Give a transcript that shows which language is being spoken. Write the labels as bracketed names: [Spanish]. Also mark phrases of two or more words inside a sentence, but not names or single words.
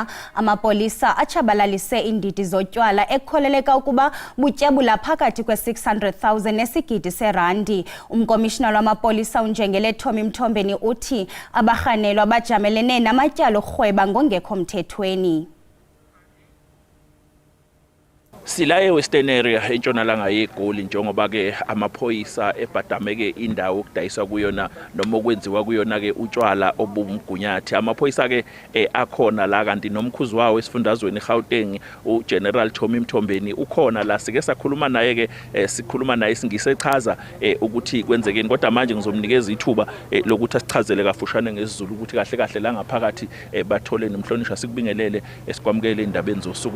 [Xhosa] Amapolisa atshabalalise iindidi zotywala ekukholeleka ukuba butyebula phakathi kwe-600,000 nesigidi serandi. Umkomishina lwamapolisa uNjengele Tommy Mthombeni uthi abarhanelwa bajamelene namatyala orhweba ngongekho mthethweni. [Zulu] Sila eWestern area entshonalanga yeGoli njengoba ke amaphoyisa ebhadameke indawo okudayiswa kuyona noma okwenziwa kuyona ke utshwala obumgunyathi. Amaphoyisa ke akhona la kanti nomkhuzi wawo esifundazweni eGauteng uGeneral Tommy Mthombeni ukhona la sike sakhuluma naye ke sikhuluma naye singisechaza ukuthi kwenzekeni kodwa manje ngizomnikeza ithuba lokuthi asichazele kafushane ngesizulu ukuthi kahle kahle la ngaphakathi bathole nemhlonishwa sikubingelele esikwamukele indabeni zosuku.